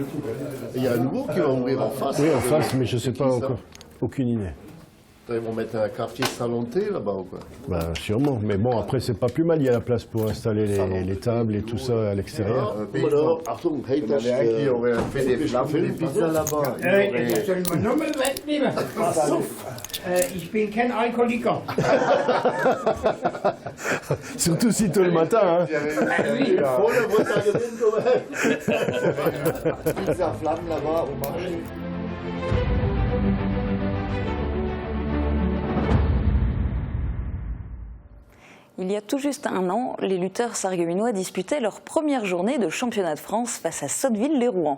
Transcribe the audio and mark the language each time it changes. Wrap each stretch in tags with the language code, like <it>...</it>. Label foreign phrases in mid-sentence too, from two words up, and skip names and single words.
<fr>Et il y a un nouveau qui va ouvrir en face. Oui, en face, mais je sais pas encore. Aucune idée. Ils vont mettre un quartier salon de thé là-bas ou quoi? Ben, sûrement. Mais bon, après, c'est pas plus mal. Il y a la place pour installer les tables et tout ça à l'extérieur. Il y en avait un qui aurait fait des flammes, des pizzas là-bas.</fr> <de>Ich soll meine Nummer wegnehmen. Ich bin kein Alkoholiker.</de> <fr>Surtout si tôt le matin. Hein. Pizza flammes là-bas au marché. Il y a tout juste un an, les lutteurs sarregueminois disputaient leur première journée de championnat de France face à Sotteville-les-Rouen.</fr>